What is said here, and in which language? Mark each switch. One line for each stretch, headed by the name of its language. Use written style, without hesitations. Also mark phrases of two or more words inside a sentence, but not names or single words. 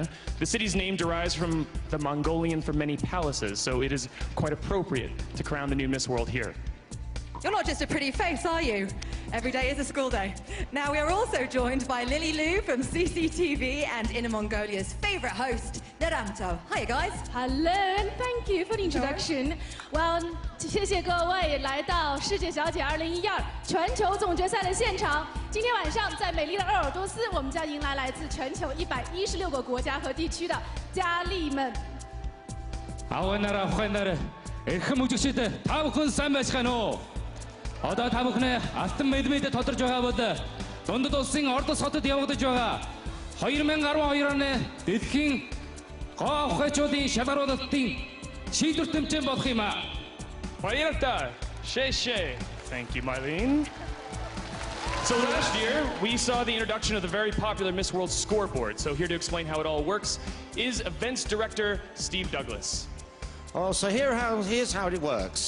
English: The city's name derives from the Mongolian for many palaces, so it is quite appropriate to crown the new Miss World here. You're not just a pretty face, are you? Every day is a school day. Now, we are also joined by Lily Lu from CCTV and Inner Mongolia's favorite host, Naranto. Hi, guys. Hello, and thank you for the introduction. Well,
Chinese: 谢谢各位来到世界小姐2012全球总决赛的现场。今天晚上在美丽的鄂尔多斯，我们将迎来来自全球116个国家和地区的佳丽们。
Mongolian: Одоо та бүхнээ алтан медмедэ тодорж байгаа бол дундад улсын Ордос хотод явагдаж байгаа 2012 оны дэлхийн гоо ухаачуудын шалгаруулалтын шийдвэр тэмцээн болох юм аа.
English: Mariana, thank you, Mylene. So last year, we saw the introduction of the very popular Miss World scoreboard. So here to explain how it all works is events director Steve Douglas. Oh, so here's how it works.